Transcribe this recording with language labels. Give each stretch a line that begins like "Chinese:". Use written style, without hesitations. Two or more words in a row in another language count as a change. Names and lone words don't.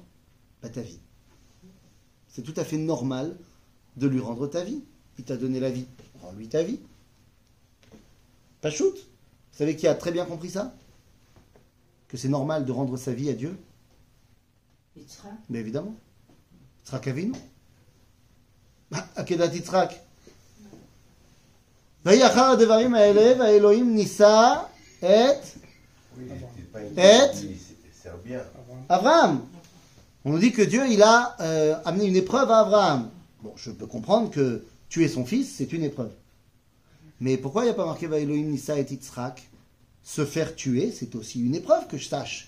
French: Ta vie. C'est tout à fait normal de lui rendre ta vie. Il t'a donné la vie. Rends-lui ta vie. Pas shoot. Vous savez qui a très bien compris ça? Que c'est normal de rendre sa vie à Dieu? Yitzhak. Mais évidemment. Yitzhak Avinu. Akedat Yitzhak.
Hebrew: ויחר הדברים האלה והאלוהים ניסה את Abraham.
French: On nous dit que Dieu il a amené une épreuve à Abraham. Bon, je peux comprendre que tuer son fils, c'est une épreuve. Mais pourquoi il n'y a pas marqué
Hebrew: Vaïloïm Nissa et Yitzhak?
French: Se faire tuer, c'est aussi une épreuve que je sache.